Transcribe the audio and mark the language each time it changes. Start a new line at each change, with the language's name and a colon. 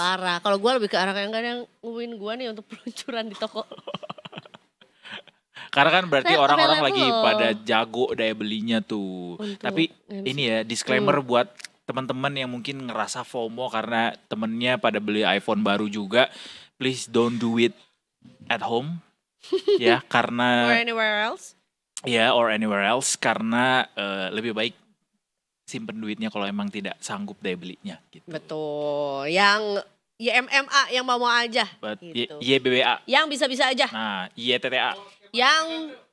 Indonesian: Parah, kalau gue lebih ke arah yang kadang ngumumin gue nih untuk peluncuran di toko. Karena kan berarti orang-orang lagi pada jago daya belinya tuh. Tapi ini ya disclaimer buat teman-teman yang mungkin ngerasa FOMO karena temennya pada beli iPhone baru juga.
English: Please don't do it at home.
Indonesian: Ya karena.
English: Or anywhere else. Ya or anywhere else.
Indonesian: Karena lebih baik simpen duitnya kalau emang tidak sanggup daya belinya. Gitu. Betul. Yang YMMA yang mau aja. Gitu. YBBA. Yang bisa-bisa aja. Nah YTTA. Yang